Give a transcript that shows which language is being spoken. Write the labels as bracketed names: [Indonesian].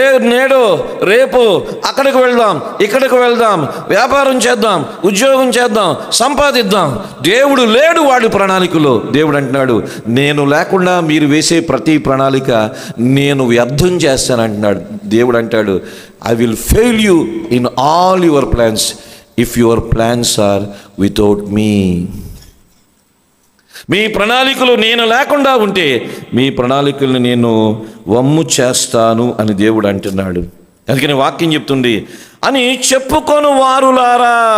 [Telugu] నేడో రేపు అక్కడికి వెళ్దాం, ఇక్కడికి వెళ్దాం, వ్యాపారం చేద్దాం, ఉద్యోగం చేద్దాం, సంపాదిద్దాం. దేవుడు లేడు వాడి ప్రణాళికలో. దేవుడు అంటున్నాడు, నేను లేకుండా మీరు వేసే ప్రతి ప్రణాళిక నేను వ్యర్థం చేస్తానంటున్నాడు. దేవుడు అంటాడు, [English] I will fail you in all your plans if your plans are without me. [Telugu] మీ ప్రణాళికలు నేను లేకుండా ఉంటే మీ ప్రణాళికలను నేను వమ్ము చేస్తాను అని దేవుడు అంటున్నాడు. అందుకని వాక్యం చెప్తుంది, అని చెప్పుకొని వారులారా.